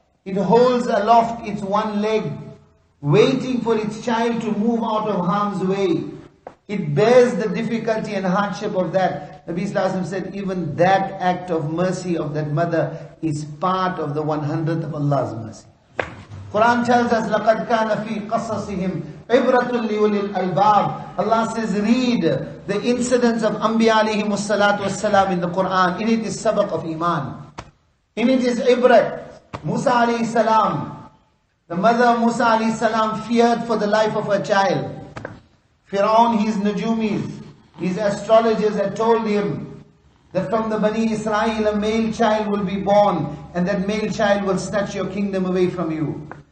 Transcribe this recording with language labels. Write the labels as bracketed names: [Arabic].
[English] It holds aloft its one leg, waiting for its child to move out of harm's way. It bears the difficulty and hardship of that. Nabi Sallallahu said, even that act of mercy of that mother is part of the 100th of Allah's mercy. Quran tells us, [Arabic] لَقَدْ كَانَ فِي قَصَصِهِمْ عِبْرَةٌ لِأُولِي الْأَلْبَابِ. [English] Allah says, read the incidents of Anbiya alayhimu salatu wassalam in the Quran. In it is sabaq of Iman. In it is ibrat. Musa alayhi salam, the mother of Musa alayhi salam, feared for the life of her child. Fir'aun, his Najumis, his astrologers had told him that from the Bani Israel a male child will be born, and that male child will snatch your kingdom away from you.